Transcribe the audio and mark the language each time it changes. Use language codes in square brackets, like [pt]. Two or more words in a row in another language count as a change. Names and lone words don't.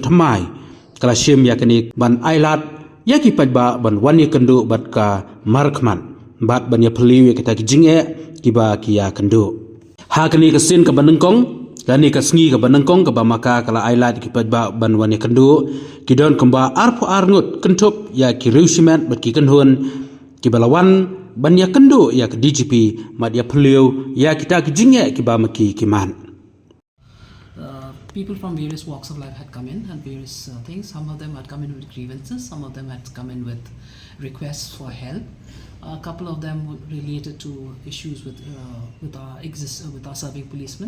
[kha] thamai kala shim ya kani ban ailat ya ki paidbah ban wani kynduh bat ka markman bat banya peliu ya kita ki jingeh ki ba ki ya kynduh ha kani ke sin ka ban nengkong kani ka sngi ka ban nengkong ka ba maka kala ailat ki paidbah ban wani kynduh ki don kamba arpo ngut kentup ya ki riew simet bat ki kynhun ki balawan ban ya kynduh ya ke DGP mat ya peliu ya kita ki jingeh ki ba maki ki man. [en] People from various walks of life had come in and various things. Some of them had come in with grievances, some of them had come in with requests for help. A couple of them were related to issues with our serving policemen.